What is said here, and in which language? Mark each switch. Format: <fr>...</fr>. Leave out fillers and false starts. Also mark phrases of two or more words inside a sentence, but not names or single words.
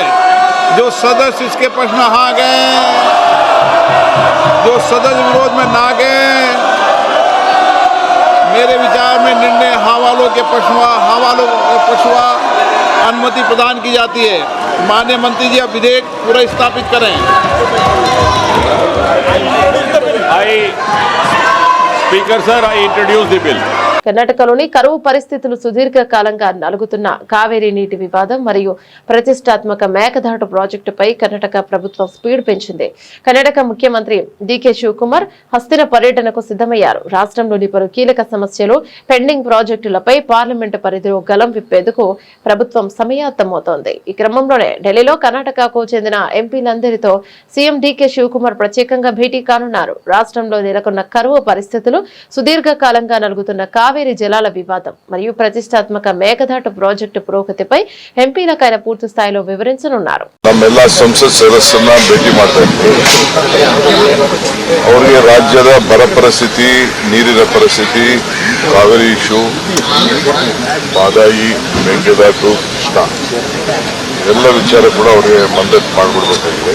<hi>जो सदस्य इसके प्रश्न हाँ गए, जो सदस्य विरोध में ना गए, मेरे विचार में निर्णय हाँ वालों के पक्षवा अनुमति प्रदान की जाती है। माननीय मंत्री जी, अब विधेयक पूरा स्थापित करें।</hi> <en>Speaker sir, I introduce the bill.</en> <te>కర్ణాటకలోని కరువు పరిస్థితులు సుదీర్ఘకాలంగా నలుగుతున్న కావేరీ నీటి వివాదం మరియు ప్రతిష్టాత్మక మేకదాటు ప్రాజెక్టుపై కర్ణాటక ప్రభుత్వం స్పీడ్ పెంచింది. కర్ణాటక ముఖ్యమంత్రి డీకే శివకుమార్ హస్తిన పర్యటనకు సిద్ధమయ్యారు. రాష్ట్రంలోని పలు కీలక సమస్యలు, పెండింగ్ ప్రాజెక్టులపై పార్లమెంటు పరిధిలో గలం విప్పేందుకు ప్రభుత్వం సమాయత్తమవుతోంది. ఈ క్రమంలోనే ఢిల్లీలో కర్ణాటకకు చెందిన ఎంపీలందరితో సీఎం డీకే శివకుమార్ ప్రత్యేకంగా భేటీ కానున్నారు. రాష్ట్రంలో నెలకొన్న కరువు పరిస్థితులు, సుదీర్ఘకాలంగా నలుగుతున్న కావేరీ జలాల వివాదం మరియు ప్రతిష్టాత్మక మేకదాటు ప్రాజెక్టు పురోగతిపై ఎంపీలకు ఆయన పూర్తి స్థాయిలో వివరించనున్నారు.</te> <kn>ನಮ್ಮೆಲ್ಲ ಸಂಸತ್ ಸದಸ್ಯರನ್ನ ಭೇಟಿ ಮಾಡ್ತಾ ಇದ್ದೀವಿ. ಅವರಿಗೆ ರಾಜ್ಯದ ಬರ ಪರಿಸ್ಥಿತಿ, ನೀರಿನ ಪರಿಸ್ಥಿತಿ, ಕಾವೇರಿ ಇಶ್ಯೂ, ಮಾದಾಯಿ, ಮೇಕೆದಾಟು, ಕೃಷ್ಣ ಎಲ್ಲ ವಿಚಾರ ಕೂಡ ಅವರಿಗೆ ಮಂಡನೆ ಮಾಡಿಕೊಡ್ಬೇಕಾಗಿದೆ.</kn>